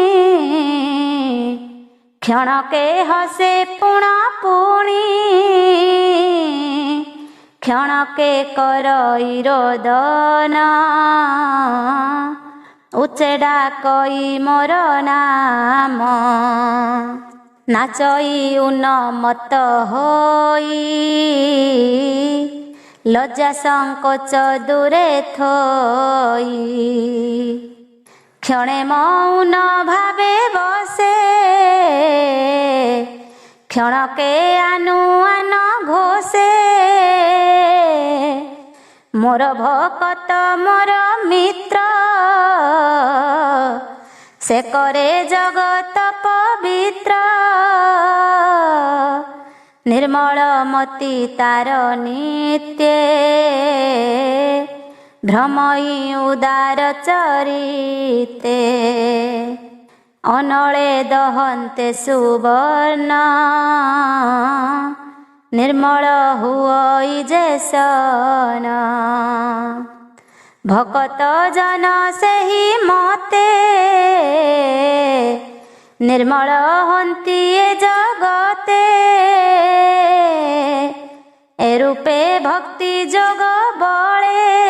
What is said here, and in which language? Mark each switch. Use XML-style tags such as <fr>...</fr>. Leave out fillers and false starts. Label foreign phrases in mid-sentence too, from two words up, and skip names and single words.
<or>କ୍ଷଣ କେ ହସେ ପୁଣା ପୁଣୀ କ୍ଷଣ କେ କରଈ ରୋଦନ ଉଚେଡା କଈ ମୋର ନାମ ନାଚଈ ଉନ୍ନମତ ହୋଈ ଲଜ୍ଜା ସଙ୍କୋଚ ଦୂରେ ଥୋଈ କ୍ଷଣେ ମୌନ ଭାବେ ବସେ କ୍ଷଣ କେ ଆନୁଆନ ଘୋଷେ ମୋର ଭକତ ମୋର ମିତ୍ର ସେ କରେ ଜଗତ ପବିତ୍ର ନିର୍ମଳ ମତି ତାର ନିତ୍ୟ ଭ୍ରମଈ ଉଦାର ଚରିତେ ଅନଲେ ଦହନ୍ତେ ସୁବର୍ଣ୍ଣ ନିର୍ମଳ ହୁଈ ଜେସନ ଭକତ ଜନ ସେହି ମତେ ନିର୍ମଳ ହନ୍ତୀ ଏ ଜଗତେ ଏ ରୂପେ ଭକ୍ତି ଜୋଗ ବଳେ</or>